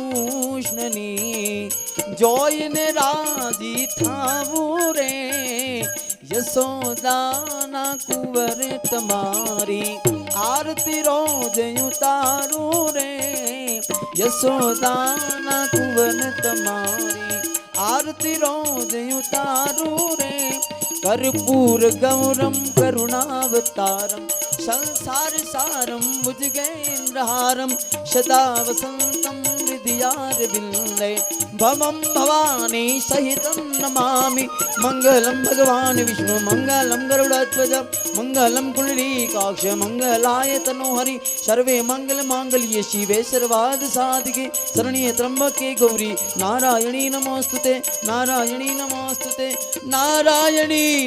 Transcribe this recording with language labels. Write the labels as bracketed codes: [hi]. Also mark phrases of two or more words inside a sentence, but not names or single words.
[gu] કૃષ્ણની જોઈને રાજી થાવું રે યશોદાના કુંવર તમારી આરતી રોજ ઉતારું રે યશોદાના કુંવર તમારી આરતી રોજ ઉતારું રે [sa] कर्पूर गौरम करुणावतारम संसार सारम भुजगेन्द्रहारम सदा वसंतम हृदयार विंदे भवम भवानी सहितं नमामि मंगलम भगवान विष्णु मंगलम गरुड़ध्वज मंगलम कुंडलीकाक्ष मंगलाय तनोहरि सर्वे मंगल मांगल्ये शिवे सर्वार्थ साधिके शरण्ये त्र्यंबके गौरी नारायणी नमोस्तुते नारायणी नमोस्तुते नारायणी